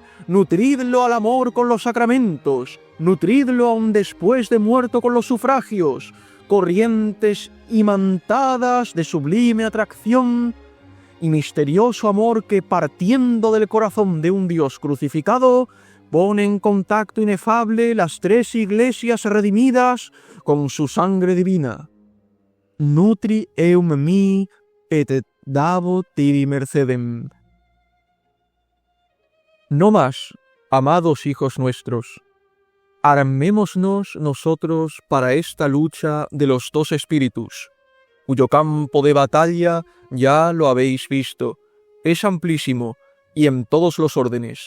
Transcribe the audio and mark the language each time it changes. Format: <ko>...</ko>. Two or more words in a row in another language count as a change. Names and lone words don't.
<es>Nutridlo al amor con los sacramentos. Nutridlo aun después de muerto con los sufragios, corrientes imantadas de sublime atracción y misterioso amor que, partiendo del corazón de un Dios crucificado, pone en contacto inefable las tres iglesias redimidas con su sangre divina.</es> <la>Nutri eum mi et dabo tibi mercedem.</la> <es>No más, amados hijos nuestros, armémonos nosotros para esta lucha de los dos espíritus, cuyo campo de batalla ya lo habéis visto, es amplísimo y en todos los órdenes.</es>